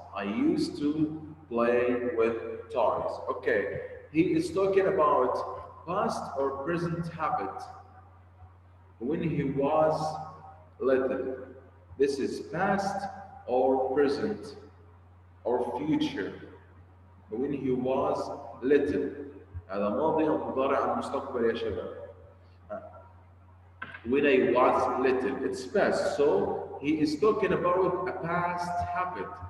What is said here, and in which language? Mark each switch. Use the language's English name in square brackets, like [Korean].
[English] I used to play with toys. Okay, he is talking about past or present habit when he was little. This is past or present or future. when he was little. [Arabic] هذا ماضي أو مضارع أو مستقبل يا شباب. [English] When I was little, it's past. So he is talking about a past habit.